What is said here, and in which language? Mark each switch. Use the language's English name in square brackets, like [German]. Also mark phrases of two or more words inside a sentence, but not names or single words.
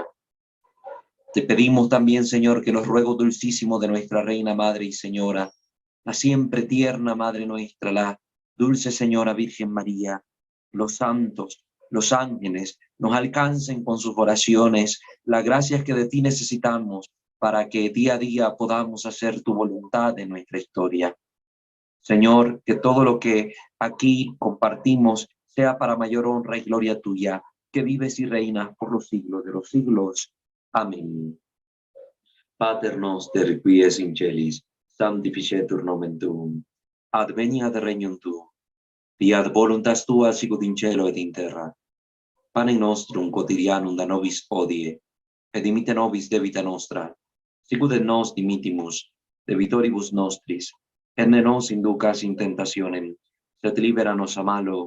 [Spanish] Te pedimos también, Señor, que los ruegos dulcísimos de nuestra Reina, Madre y Señora, la siempre tierna Madre nuestra, la dulce Señora Virgen María, los santos, los ángeles, nos alcancen con sus oraciones las gracias que de ti necesitamos para que día a día podamos hacer tu voluntad en nuestra historia. Señor, que todo lo que aquí compartimos sea para mayor honra y gloria tuya, que vives y reinas por los siglos de los siglos. Amén. [Latin] Pater noster, qui es in celis, sanctificetur nomen tuum, adveniat regnum tuum, fiat voluntas tua sicut in cielo et in terra. Panem nostrum quotidianum da nobis hodie, et dimitte nobis debita nostra, sicut et nos dimittimus debitoribus nostris, et ne nos inducas in tentationem, sed libera nos a malo.